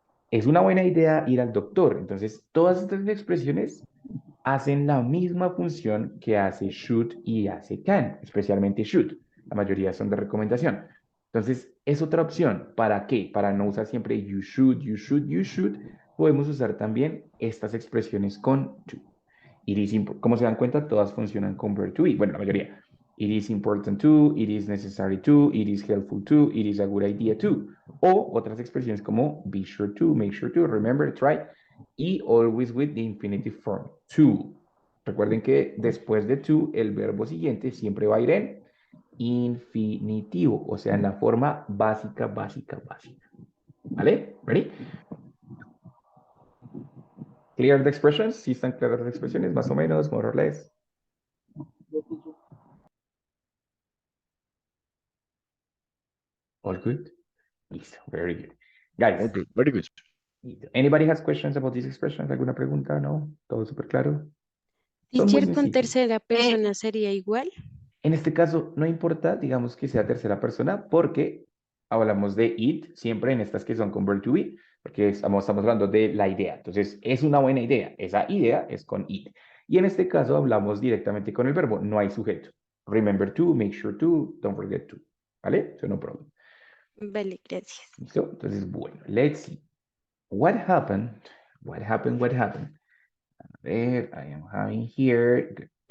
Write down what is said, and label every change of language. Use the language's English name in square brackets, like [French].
[Spanish] Es una buena idea ir al doctor. Entonces, todas estas expresiones hacen la misma función que hace should y hace can, especialmente should. La mayoría son de recomendación. Entonces, es otra opción. ¿Para qué? Para no usar siempre [English] you should, you should, you should. [Spanish] Podemos usar también estas expresiones con to. Como se dan cuenta, todas funcionan con verb to be. Bueno, la mayoría. [English] It is important to, it is necessary to, it is helpful to, it is a good idea to. [Spanish] O otras expresiones como [English] be sure to, make sure to, remember, try. Y always with the infinitive form, to. [Spanish] Recuerden que después de to, el verbo siguiente siempre va a ir en infinitivo, o sea, en la forma básica, básica, básica. ¿Vale? ¿Ready? [English] Clear the expressions? [Spanish] ¿Sí están claras las expresiones? Más o menos, [English] more or less. All good? Listo, very good. Guys, Okay, very good. anybody has questions about these expressions? [Spanish] ¿Alguna pregunta? ¿No? ¿Todo súper claro? Son muy Teacher, con sencillos. tercera persona sería igual. En este caso, no importa, digamos que sea tercera persona, porque hablamos de it, siempre en estas que son con verb to be, porque estamos hablando de la idea. Entonces, es una buena idea. Esa idea es con it. Y en este caso hablamos directamente con el verbo, no hay sujeto. [English] Remember to, make sure to, don't forget to. ¿Vale? So no problem. [Spanish] Vale, gracias. ¿Listo? Entonces, bueno, [English] let's see. What happened? What happened? What happened? [Spanish] A ver, [English] I am having here. Good.